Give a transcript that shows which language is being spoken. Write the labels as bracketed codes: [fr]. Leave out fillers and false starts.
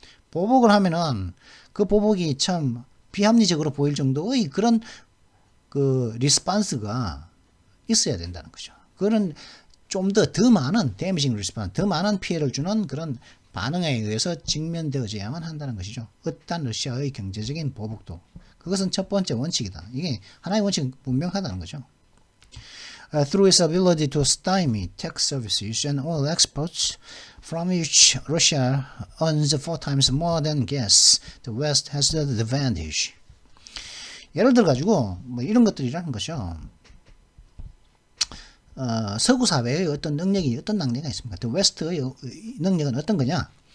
[ko] 보복을 하면은 그 보복이 참 비합리적으로 보일 정도의 그런 그 리스판스가 있어야 된다는 거죠. 그런 좀 더 많은 데미징 리스판스, 더 많은 피해를 주는 그런 반응에 의해서 직면되어져야만 한다는 것이죠. 어떤 러시아의 경제적인 보복도. 그것은 첫 번째 원칙이다. 이게 하나의 원칙은 분명하다는 거죠. [en] Through its ability to stymie tech services and oil exports, from which Russia earns 4 times more than gas, the West has the advantage. [ko] 예를 들어 가지고 뭐 이런 것들이라는 것이죠. 서구 사회의 어떤 능력이 어떤 낭비가 있습니까? The West의 능력은 어떤 거냐?